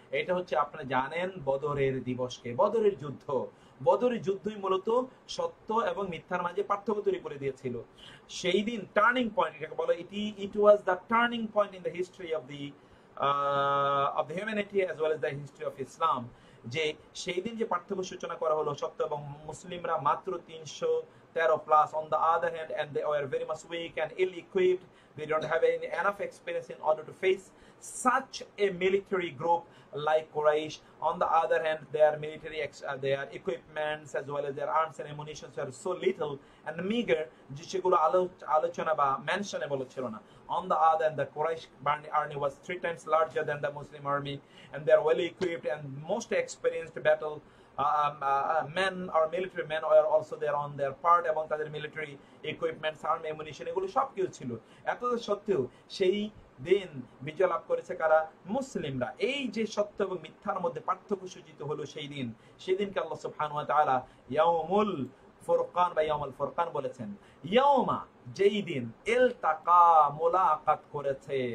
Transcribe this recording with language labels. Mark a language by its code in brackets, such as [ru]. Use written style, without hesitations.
[bn] এটা হচ্ছে আপনারা জানেন বদরের দিবসকে, বদরের যুদ্ধ। বদরের যুদ্ধই মূলত সত্য এবং মিথ্যার মাঝে পার্থক্য তৈরি করে দিয়েছিল। সেই দিন টার্নিং পয়েন্ট এটাকে বলে, [en] It was the turning point in the history of the humanity as well as the history of Islam. [bn] যে সেই দিন যে পার্থক্য সূচনা করা হলো, সত্য এবং মুসলিমরা মাত্র [en] 313 plus on the other hand, and they were very much weak and ill equipped. They don't have enough experience in order to face such a military group like Quraysh. On the other hand, their their equipments as well as their arms and ammunition were so little and meager [bn] যে সেগুলো আলোচনা বা mentionable ছিল না। [en] On the other hand, the Quraysh army was 3 times larger than the Muslim army, and they are well equipped and most experienced battle men or military men were also there on their part, [bn] এবং তাদের military equipments, arm, ammunition এগুলো সব কিছু ছিল। এত সত্ত্বেও সেই দিন বিজয় লাভ করেছে কারা? মুসলিমরা। এই যে সত্য এবং মিথ্যার মধ্যে পার্থক্য সূচিত হলো সেই দিন, সেই দিনকে আল্লাহ সুবহানাহু ওয়া তাআলা ইয়াউমুল ফুরকান বা ইয়াউমুল ফুরকান বলেছেন। ইয়াউমা যেই দিন, ইলতাকা মুলাকাত করেছে।